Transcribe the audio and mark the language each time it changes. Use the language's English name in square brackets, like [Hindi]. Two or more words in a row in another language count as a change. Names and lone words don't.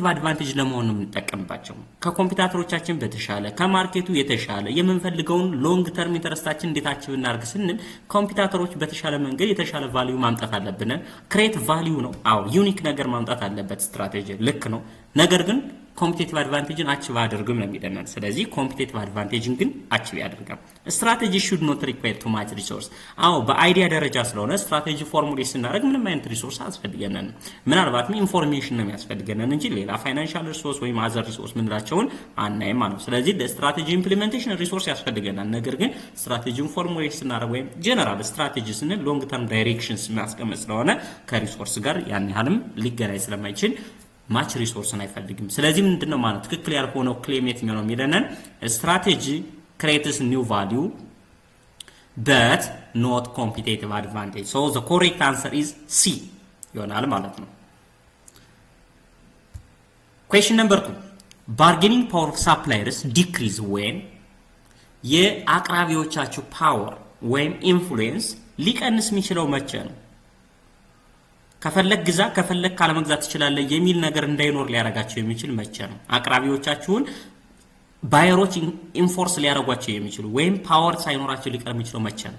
[Amharic] አድቫንቴጅ ለመሆን ነው የምንጠቀምባቸው። ከኮምፒውተሮቻችን በተሻለ ከማርኬቱ የተሻለ የምንፈልገውን [English] long term [Amharic] ኢንተረስታችን እንዴት አቺቭ እናድርግ ስንል ኮምፒውተሮች በተሻለ መንገድ የተሻለ ቫልዩ ማምጣት አለብን። [English] create value [Amharic] ነው። አዎ ዩኒክ ነገር ማምጣት አለበት ስትራቴጂ ልክ ነው። ነገር ግን ኮምፒቲቲቭ አድቫንቴጅን አቺቭ አድርግም ነው የሚደነን። ስለዚህ ኮምፒቲቲቭ አድቫንቴጅን ግን አቺቭ ያደርጋል። ስትራቴጂ [English] should not require too much [Amharic] resource። አዎ በአይዲያ ደረጃ ስለሆነ ስትራቴጂ ፎርሙሌት ስናደርግ ምንም አይነት ሪሶርስ አያስፈልገንም። ምናልባትም ኢንፎርሜሽን ነው የሚያስፈልገን እንጂ ሌላ [English] financial resource [Amharic] ወይም [English] other resource [Amharic] ምንላቸውን አናይም ማለት ነው። ስለዚህ ለስትራቴጂ ኢምፕሊሜንቴሽን ሪሶርስ ያስፈልገናል። ነገር ግን ስትራቴጂን ፎርሙሌት ስናደርግ ወይም ጀነራል ስትራቴጂ ስንል [English] long term directions [Amharic] የሚያስቀምጥ ስለሆነ ከሪሶርስ ጋር ያን ያህልም ሊገናኝ ስለማይችል ማች ሪሶርስን አይፈልግም። ስለዚህ ምንድነው ማለት ትክክል ያልሆነው ክሌም የትኛው ነው የሚለንን ስትራቴጂ [English] creates new value but not competitive advantage. So the correct answer is C [Amharic] ይሆናል ማለት ነው። [English] question number 2 bargaining power of suppliers decrease when [Amharic] የአቅራቢዎቻችሁ ፓወር ወይም ኢንፍሉዌንስ ሊቀንስ የሚችለው መቼ ነው? ከፈለክ ግዛ ከፈለክ ካለመግዛት ትችላለህ የሚል ነገር እንዳይኖር ሊያረጋቸው የሚችል መቼ ነው? አቅራቢዎቻችሁን ባየሮች ኢንፎርስ ሊያረጓቸው የሚችሉ ወይም ፓወር ሳይኖራቸው ሊቀር የሚችለው መቼ ነው?